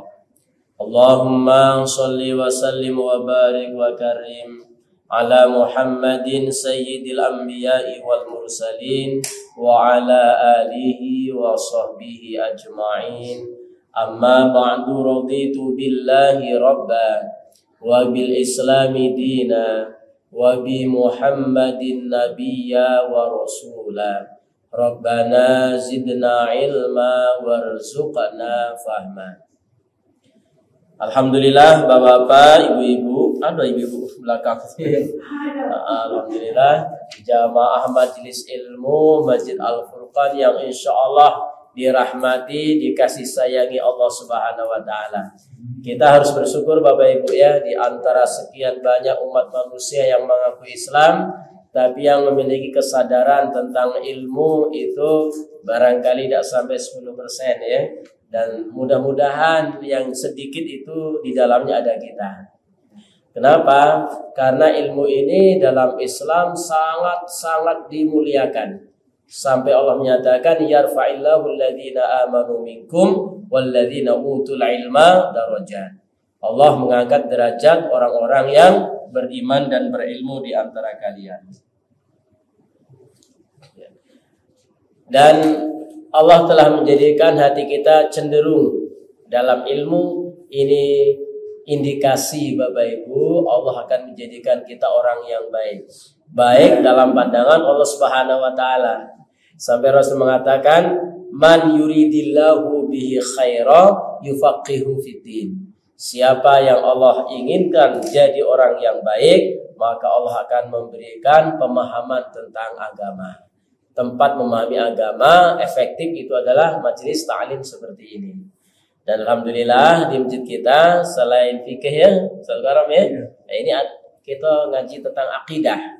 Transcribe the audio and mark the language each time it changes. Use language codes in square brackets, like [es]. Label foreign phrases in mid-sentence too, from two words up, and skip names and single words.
[ar] اللهم صل وسلم وبارك وكرم على محمد سيد الأنبياء والمرسلين وعلى آله وصحبه أجمعين. أما بعد، رضيت بالله ربا وبالإسلام دينا وبمحمد نبيا ورسولا. ربنا زدنا علما وارزقنا فهما. Alhamdulillah, [id] bapak-bapak, ibu-ibu, ada ibu-ibu belakang. Alhamdulillah, jamaah majelis ilmu Masjid Al-Furqan yang insyaallah dirahmati, dikasih sayangi Allah [ar] سبحانه وتعالى. [id] Kita harus bersyukur Bapak Ibu ya, di antara sekian banyak umat manusia yang mengaku Islam, tapi yang memiliki kesadaran tentang ilmu itu barangkali tidak sampai 10% ya. Dan mudah-mudahan yang sedikit itu di dalamnya ada kita. Kenapa? Karena ilmu ini dalam Islam sangat-sangat dimuliakan. Sampai Allah menyatakan [ar] يرفع الله الذين آمنوا منكم والذين أوتوا العلم درجات. [id] Allah mengangkat derajat orang-orang yang beriman dan berilmu di antara kalian. Dan Allah telah menjadikan hati kita cenderung dalam ilmu. Ini indikasi Bapak Ibu, Allah akan menjadikan kita orang yang baik. Baik dalam pandangan Allah [ar] سبحانه وتعالى. [id] Sampai Rasul mengatakan, [ar] من يرد الله به خيرا يفقهه في الدين. [id] Siapa yang Allah inginkan jadi orang yang baik, maka Allah akan memberikan pemahaman tentang agama. Tempat memahami agama efektif itu adalah majelis ta'lim seperti ini. Dan alhamdulillah di masjid kita selain fikih ya, sekarang ya, ini kita ngaji tentang akidah.